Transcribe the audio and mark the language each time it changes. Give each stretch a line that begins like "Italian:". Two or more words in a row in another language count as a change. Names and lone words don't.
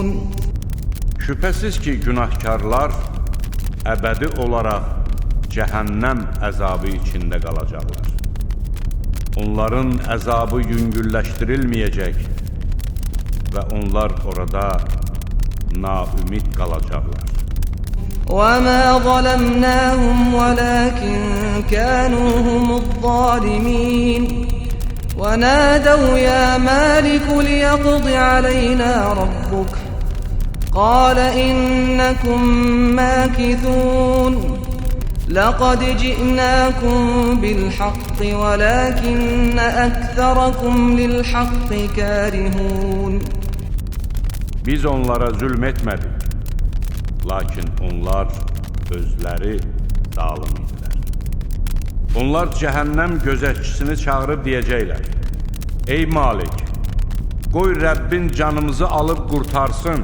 Azerbaijani: Şübhəsiz ki, günahkarlar əbədi olaraq cəhənnəm əzabı içində qalacaqlar. Onların əzabı yüngülləşdirilməyəcək və onlar orada naümid qalacaqlar.
Arabic: وَمَا ظَلَمْنَاهُمْ وَلَكِنْ كَانُوا هُمُ الظَّالِمِينَ وَنَادَوْا يَا مَالِكُ لِيَقْضِ عَلَيْنَا رَبُّكَ قَالَ إِنَّكُمْ مَاكِثُونَ لَقَدْ جِئْنَاكُمْ بِالْحَقِّ وَلَكِنَّ أَكْثَرَكُمْ لِلْحَقِّ كَارِهُونَ
Azerbaijani: Biz onlara zülm etmədik, lakin onlar özləri zalim idilər. Onlar cəhənnəm gözətçisini çağırıb deyəcəklər: Ey Malik, qoy Rəbbin canımızı alıb qurtarsın.